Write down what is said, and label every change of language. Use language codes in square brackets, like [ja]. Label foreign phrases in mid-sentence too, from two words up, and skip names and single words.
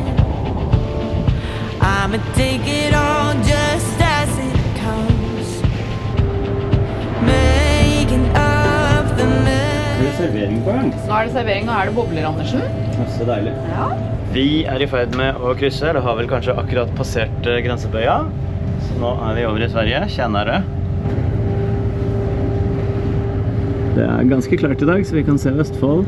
[en] I'ma take it all just as it comes, making up the mess. [no] Det er servering på gang. Nå er det servering, nå er det bobler, Andersen. Så deilig. Ja. Vi er i ferd med å krysse, det har vel kanskje akkurat passert grensebøya. Så nå er vi over i Sverige, Tjänarö. Det er ganske klart i dag, så vi kan se Østfold.